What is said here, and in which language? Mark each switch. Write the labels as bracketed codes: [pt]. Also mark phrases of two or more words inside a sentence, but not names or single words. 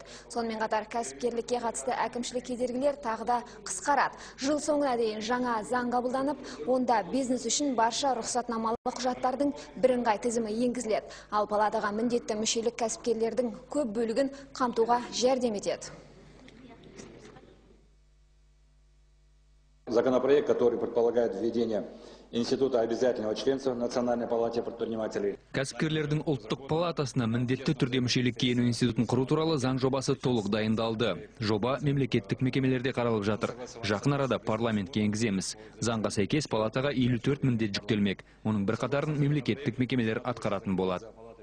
[kk] Сонымен қатар кәсіпкерлікке қатысты әкімшілік кедергілер тағы да қысқарады. Жыл соңына дейін жаңа заң қабылданып, онда бизнес үшін барша рұқсатнамалық құжаттардың бірыңғай тізімі енгізіледі. Ал палатаға міндетті мүшелік кәсіпкерлердің көп бөлігін қамтуға жәрдем етеді. [ru] Законопроект, который предполагает введение института обязательного членства в Национальной палате предпринимателей. [kk] Кәсіпкерлердің ұлттық палатасына міндетті түрде мүшелікке ену институтын құру туралы заң жобасы толық дайындалды. Жоба мемлекеттік мекемелерде қаралып жатыр. Жақын арада парламентке енгіземіз. Заңға сәйкес палатаға 54 міндет жүктелмек. Оның бірқатарын мемлекеттік мекемелер атқаратын болады.